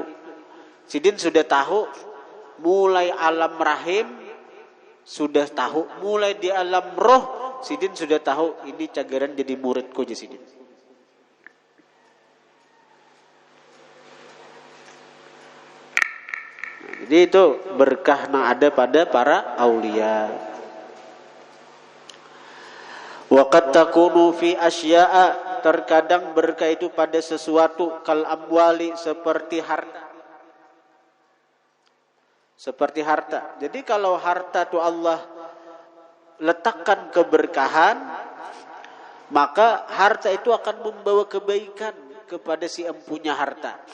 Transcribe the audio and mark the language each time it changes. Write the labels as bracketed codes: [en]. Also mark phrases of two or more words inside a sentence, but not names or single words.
[bjn] Sidin sudah tahu mulai alam rahim, sudah tahu mulai di alam roh, sidin sudah tahu ini cagaran jadi muridku je sidin. [id] Jadi itu berkah yang ada pada para aulia. [ar] وقد تكون في الأشياء, [id] terkadang berkah itu pada sesuatu, [ar] كالأموال, [id] seperti harta. Seperti harta. Jadi kalau harta itu Allah letakkan keberkahan, maka harta itu akan membawa kebaikan kepada si empunya harta.